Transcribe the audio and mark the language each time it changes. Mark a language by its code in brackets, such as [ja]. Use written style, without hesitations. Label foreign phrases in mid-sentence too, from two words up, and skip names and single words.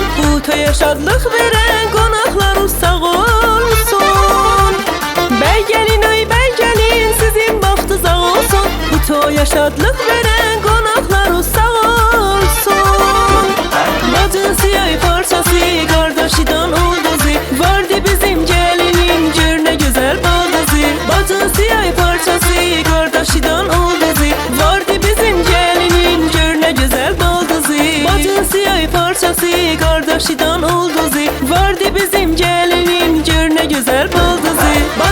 [az] Bu toya şadlıq verən qonaqlarınız sağ olsun. Bəy gəlin, ay bəy gəlin, sizin vaxtınız sağ olsun. Bu toya şadlıq verən qonaqlarınız sağ olsun. Bacısı ay parçası, kardeşidan ulduzu. [tr] Vardı bizim gelinin, gör ne güzel baldızı. [az] Bacısı ay parçası, kardeşidan ulduzu. [tr] Vardı bizim gelinin, gör ne güzel baldızı. [az] Bacısı ay parçası, kardeşidan ulduzu. [tr] Vardı bizim gelinin, gör ne güzel baldızı.